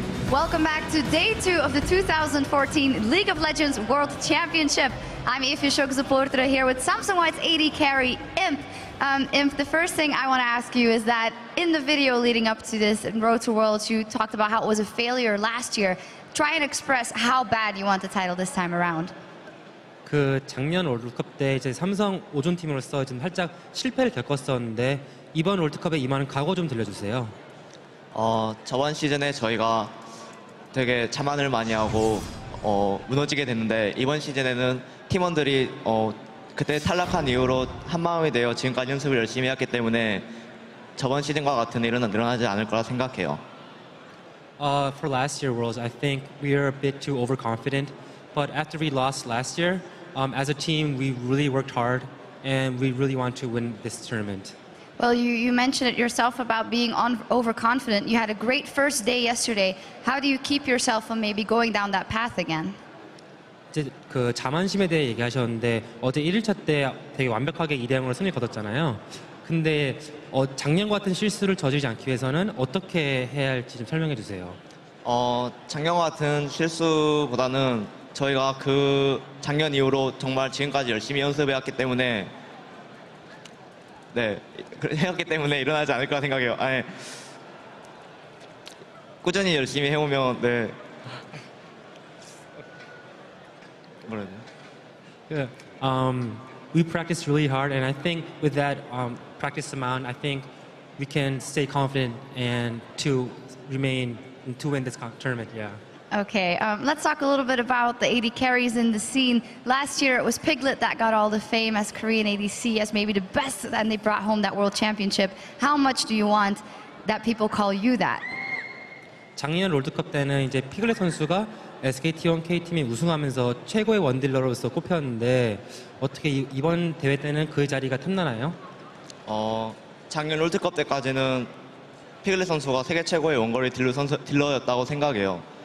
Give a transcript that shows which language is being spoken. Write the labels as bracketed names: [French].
[English] Welcome back to day 2 of the 2014 League of Legends World Championship. I'm Efi Shogzuportra here with Samsung White's AD carry, Imp. Imp, the first thing I want to ask you is that in the video leading up to this in Road to Worlds, you talked about how it was a failure last year. Try and express how bad you want the title this time around. [Korean] 그 작년 월드컵 때 이제 삼성 5존 팀으로서 좀 살짝 실패를 겪었었는데 이번 월드컵에 임하는 각오 좀 들려주세요. 저번 시즌에 저희가 되게 자만을 많이 하고 무너지게 됐는데 이번 시즌에는 팀원들이 그때 탈락한 이후로 한마음이 되어 지금까지 연습을 열심히 했기 때문에 저번 시즌과 같은 일은 일어나지 않을 거라 생각해요. [English] For last year Worlds, I think we are a bit too overconfident. But after we lost last year, as a team, we really worked hard and we really want to win this tournament. Well, you mentioned it yourself about being overconfident. You had a great first day yesterday. How do you keep yourself from maybe going down that path again? [Korean] 이제 그 자만심에 대해 얘기하셨는데 어제 1일차 때 되게 완벽하게 2대0으로 승리 거뒀잖아요. 근데 작년 같은 실수를 저지르지 않기 위해서는 어떻게 해야 할지 좀 설명해 주세요. 작년과 같은 실수보다는 저희가 그 작년 이후로 정말 지금까지 열심히 연습해왔기 때문에 해왔기 때문에 일어나지 않을 거라 생각해요. 꾸준히 열심히 해오면 뭐라 해야 되나? [English] We practiced really hard, and I think with that practice amount, I think we can stay confident and to remain to win this tournament. Yeah. Okay, let's talk a little bit about the AD carries in the scene. Last year it was Piglet that got all the fame as Korean ADC, as maybe the best, and they brought home that world championship. How much do you want that people call you that? [Korean] 작년 롤드컵 때는 이제 피글렛 선수가 SKT1 K팀이 우승하면서 최고의 원딜러로서 꼽혔는데 어떻게 이번 대회 때는 그 자리가 탐나나요? 작년 롤드컵 때까지는 피글렛 선수가 세계 최고의 원거리 딜러였다고 생각해요.